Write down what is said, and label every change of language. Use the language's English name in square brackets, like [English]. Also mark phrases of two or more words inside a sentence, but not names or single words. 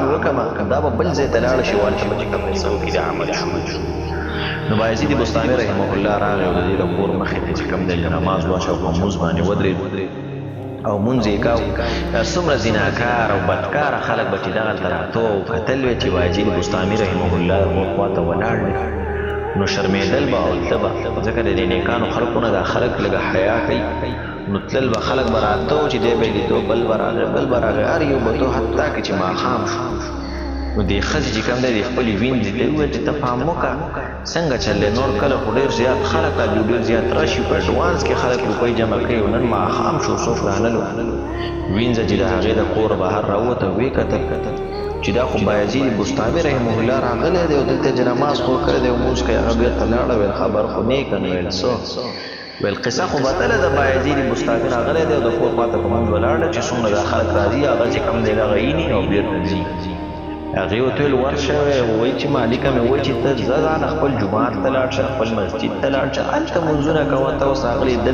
[Pashto] وکړمه که دا به بل ځای ته لاړه شي والته به چې کوم دی څه وکړي دا عمل شو نو بایزید بستامي رحمه الله راغی او د دې د کور مخې ته چې کوم دی نماز واچو په مونځ باندې ودرېد او مونځ یې کاو څومره زیناکار او بدکاره خلک به چې دغلته راته او کتل وی چې بایزید بستامي رحمه الله د کور خواته ولاړ دی نو شرمېدل به او ته به ځکه د دې نیکانو خلکو نه دا خلک لږه حیا کوي نو تلل به خلک به راته و چې دی به یې لیدو بل به راغی هر یو به تو حتی که چې ماښام شو نو دې ښځې چې کوم دی د خپلې وینځې ته وویل چې ته پام وکړه څنګه چل دی نور کله خو ډېر زیات خلک راځي ډېر زیات راشي په اډوانس کې خلک روپۍ جمع کوي نن ماښام شو څوک رانلو وینځه چې د هغې د کور بهر راووته ویې کتل چې دا خو بایزید بستامي رحمه الله راغلی دی او دلته چې نماز خو کړی دی او مونځ کوي هغه بېرته لاړه ویل خبر خو نه یې که نه ویل څه ویل قصه خو بدله د بایزید بستامي راغلی دی او د کور خواته په مونځ ولاړ دی چې څومره دا خلک راځي هغه چې کوم دی هغه ییني او بېرته ځي هغې ورته ویل ورشه وایي چې مالکه مې وایي چې ته ځه ځانه خپل جومات ته لاړ شه خپل مسجد ته لاړ شه هلته مونځونه کوه ته اوس راغلې